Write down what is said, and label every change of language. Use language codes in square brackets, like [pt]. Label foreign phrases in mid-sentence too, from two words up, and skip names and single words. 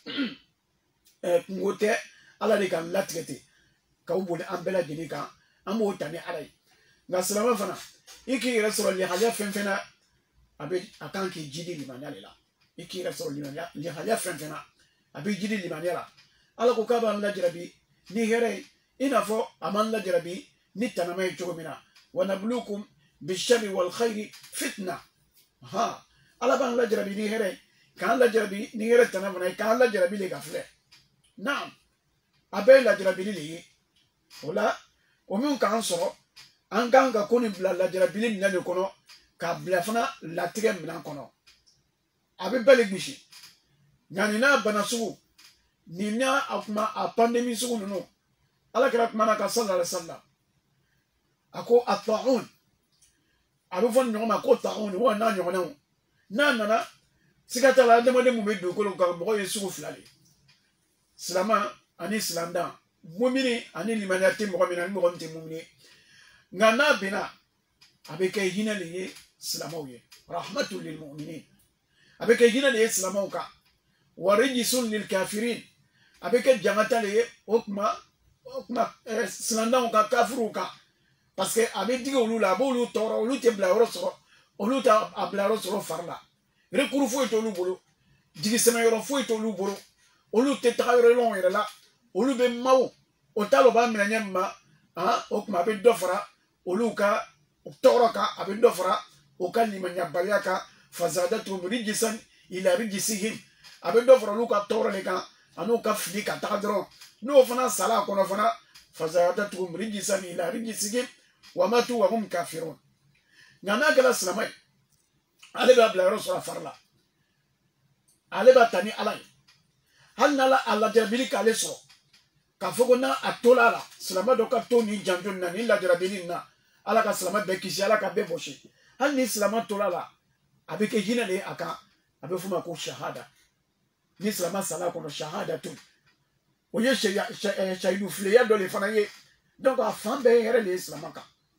[bm] kungo tɛ ala de ka latigɛ ten k'aw boli an bɛɛ lajɛlen kan an b'o ta ni ala ye nka silamɛ fana i k'i yɛrɛ sɔrɔ lihaliya fɛn fɛn na a kan k'i jidi limaniya de la i k'i yɛrɛ sɔrɔ lihaliya fɛn fɛn na a b'i jidi limaniya la ala ko k'a b'an lajarabi ni hɛrɛ ye i n'a fɔ a m'an lajarabi ni tanama ye cogo min na [ar] ونبلوكم بالشر والخير فتنة [bm] ala b'an lajarabi ni hɛrɛ k'an lajarabi ni hɛrɛ tana fana ye k'an lajarabi de ka filɛ naam a bɛɛ ye lajarabili de ye o la o min k'an sɔrɔ an kan ka ko nin bila lajarabili minɛn de kɔnɔ k'a bila fana latigɛ minɛn kɔnɔ a bɛ bɛɛ le gosi nka nin n'a bana sugu nin n'a a pandemi sugu ninnu ala kɛra kuma na ka [ar] صلى الله عليه وسلم [bm] a ko a ta'un a bɛ fɔ nin ɲɔgɔn ma ko ta'un wa n'a ɲɔgɔnnaw n'a nana siga t'a la adamaden mun bɛ dugukolo kan mɔgɔ ye sugu fila de silama ani silamdan mumini ani limaniya tɛ mɔgɔ min na ni mɔgɔ min tɛ mumini nka n'a bɛnna a bɛ kɛ hinɛ de ye silamɛw ye [ar] رحمة للمؤمنين [bm] a bɛ kɛ hinɛ de ye silamɛw kan [ar] ورجس للكافرين [bm] a bɛ kɛ jangata de ye o tuma silamdanw kan kafiruw kan [fr] parce que [bm] a bɛ digi olu la a b'olu tɔɔrɔ olu tɛ bila yɔrɔ sɔrɔ olu t'a bila yɔrɔ sɔrɔ fari la recours foyi t'olu bolo jigisɛmɛ yɔrɔ foyi t'olu bolo olu tɛ taga yɔrɔ lɔn yɛrɛ la olu bɛ maaw o t'a lɔ b'a minɛ ɲɛ min ma o tuma a bɛ dɔ fara olu ka tɔɔrɔ kan a bɛ dɔ fara o ka limaniya kan [ar] فزادتهم رجسا إلى رجسهم [bm] a bɛ dɔ fara olu ka tɔɔrɔ de kan an'u ka fili ka taga dɔrɔn n'o fana sala a kɔnɔ fana [ar] فزادتهم رجسا إلى رجسهم وماتوا وهم كافرون [bm] nka n'a kɛra silamɛ ye ale b'a bila yɔrɔ sɔrɔ a fari la ale b'a ta ni ala ye hali n'ala a lajarabili k'ale sɔrɔ k'a fɔ ko n'a tola a la silamɛ dɔ ka to nin janto nin na nin lajarabili nin na ala ka silamɛ bɛɛ kisi ala ka bɛɛ bɔsi hali ni silamɛ tola a la a bɛ kɛ hinɛ de ye a kan a bɛ f'o ma ko shahada ni silamɛ sala kɔnɔ shahada to o ye shahidu fileya dɔ de fana ye donc a fan bɛɛ yɛrɛ de ye silamɛ kan